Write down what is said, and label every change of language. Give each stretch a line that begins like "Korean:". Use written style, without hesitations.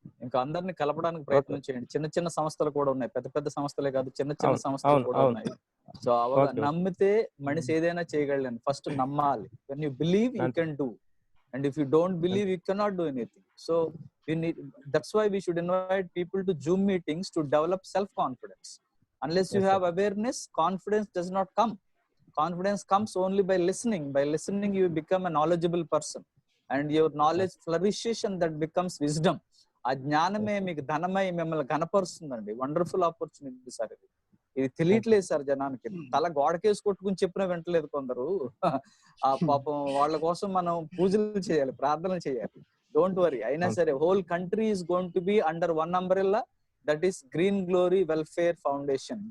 Telugu: ఇంకా అందరిని కలపడానికి ప్రయత్నం చేయండి. చిన్న చిన్న సంస్థలు కూడా ఉన్నాయి, పెద్ద పెద్ద సంస్థలే కాదు, చిన్న చిన్న సంస్థలు కూడా ఉన్నాయి. సో నమ్మితే మనిషి ఏదైనా చేయగలను. ఫస్ట్ నమ్మాలి.
English: When you believe you can do, and if you don't believe you cannot do anything. So we need, that's why we should invite people to Zoom meetings to develop self confidence. Unless you have awareness, confidence does not come. Confidence comes only by listening. By listening you become a knowledgeable person, and your knowledge flourishes, and that becomes wisdom.
Telugu: ఆ జ్ఞానమే మీకు ధనమై మిమ్మల్ని ఘనపరుస్తుందండి.
English: wonderful opportunity sir
Telugu: ఇది. ఇది తెలియట్లేదు sir జనానికి. తల గోడకేసి కొట్టుకుని చెప్పినా వింటలేదు కొందరు. ఆ పాపం వాళ్ళ కోసం మనం పూజలు చేయాలి, ప్రార్థనలు చేయాలి.
English: Don't worry.
Telugu: అయినా సరే
English: Whole country is going to be under one umbrella, that is green glory welfare foundation.